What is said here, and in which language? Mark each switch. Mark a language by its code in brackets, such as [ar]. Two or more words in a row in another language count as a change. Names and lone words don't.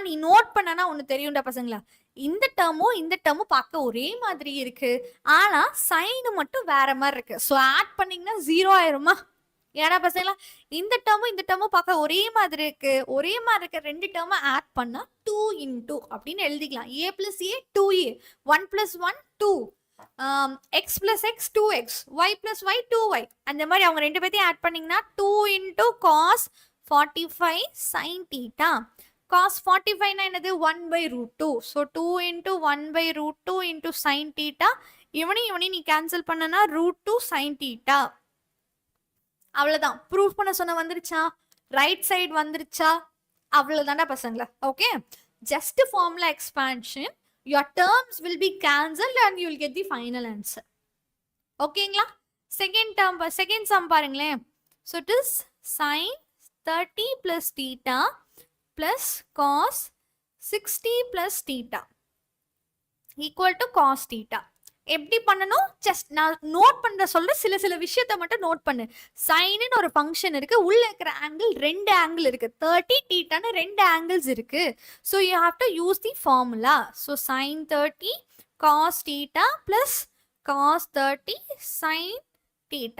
[ta] நீ நோட் பண்ணனா ஒன்று தெரியும்டா பசங்களா, இந்த டேர்மும் பார்க்க ஒரே மாதிரி இருக்கு, ஆனா சைனு மட்டும் வேற மாதிரி இருக்கு. ஸோ ஆட் பண்ணீங்கன்னா 0 ஆயிருமா? ஏடா பசங்களா? இந்த டேர்மும் பார்க்க ஒரே மாதிரி இருக்கு. ஒரே மாதிரி இருக்க 2 டேர்மை ஆட் பண்ணா 2 into அப்படின்னு எழுதிக்கலாம். [en] a plus a 2a, 1 plus 1 2, x plus x 2x, y plus y 2y. [ta] அந்த மாதிரி அவங்க 2 பேத்தையும் ஆட் பண்ணீங்கன்னா [en] 2 into cos 45 sin theta. [ta] cos 45 னா என்னது? 1/√2. ஸோ [en] 2 into 1/√2 into sin theta. [ta] இவனையும் நீ கேன்சல் பண்ணனா √2 [en] sin theta. [ta] அவ்வளவுதான். ப்ரூஃப் பண்ண சொன்ன வந்துருச்சா? [en] right side [ta] வந்துருச்சா? அவ்வளவுதான்டா பசங்களா. [en] okay, just formula expansion, your terms will be cancelled and you will get the final answer. [ta] ஓகேங்களா? [en] second term, second sum [ta] பாருங்களேன். [en] so it is sin 30 plus theta plus cos 60 plus theta equal to cos theta. [ta] எப்படி பண்ணணும்? ஜஸ்ட் நான் நோட் பண்ற சொல்ற சில விஷயத்த மட்டும் நோட் பண்ணு. சைன்னு ஒரு ஃபங்க்ஷன் இருக்கு, உள்ள இருக்கிற ஆங்கிள் ரெண்டு ஆங்கிள் இருக்கு, 30 தீட்டான்னு ரெண்டு ஆங்கிள்ஸ் இருக்கு. [en] so you have to use the formula. ஸோ sin 30 cos theta plus cos 30 sin theta.